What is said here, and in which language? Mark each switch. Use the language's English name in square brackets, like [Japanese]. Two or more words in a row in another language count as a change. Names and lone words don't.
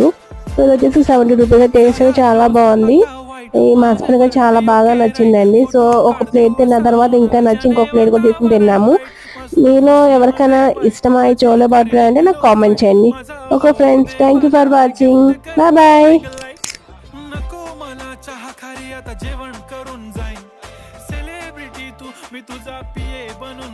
[Telugu] సో ఇది వచ్చేసి 70 రూపీస్. టేస్ట్ చాలా బాగుంది. మా హస్బెండ్ గా చాలా బాగా నచ్చిందండి. సో ఒక ప్లేట్ తిన్న తర్వాత ఇంకా నచ్చి ఇంకొక ప్లేట్ కూడా తీసుకుని తిన్నాము. మీలో ఎవరికైనా ఇష్టమా ఈ చోలే భటూరే అంటే నాకు కామెంట్ చేయండి. [English] Okay friends, Thank you for watching. Bye bye. [Marathi] जेवण करून जाईन सेलिब्रिटी तू मी तुझा पिये बनून